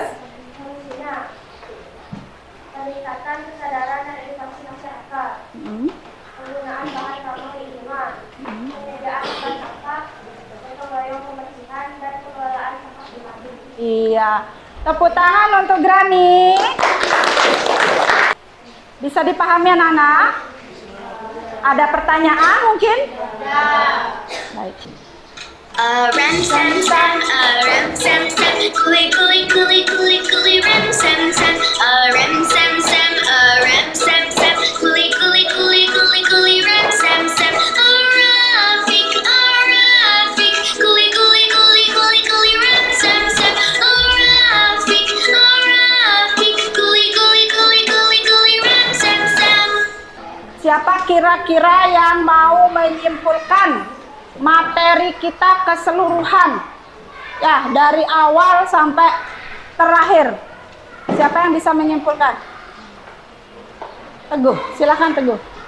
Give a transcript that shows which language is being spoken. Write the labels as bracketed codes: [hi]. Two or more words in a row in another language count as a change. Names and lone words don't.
[id] Solusinya, peningkatan kesadaran dan edukasi masyarakat, penggunaan bahan ramah lingkungan, penyediaan tempat sampah, gotong royong pembersihan, dan pengelolaan sampah pribadi. Iya. Tepuk tangan untuk Grani. Bisa dipahami anak-anak? Ada pertanyaan mungkin? Ya. Baik. Rem sem sem, rem sem sem, kuli kuli kuli kuli kuli rem sem sem, rem sem sem, rem sem sem, kuli kuli kuli kuli kuli rem sem sem, Arafik Arafik, kuli kuli kuli kuli kuli rem sem sem, Arafik Arafik, kuli kuli kuli kuli kuli rem sem sem. Siapa kira-kira yang mau menyimpulkan materi kita keseluruhan? Ya, dari awal sampai terakhir. Siapa yang bisa menyimpulkan? Teguh, silakan Teguh.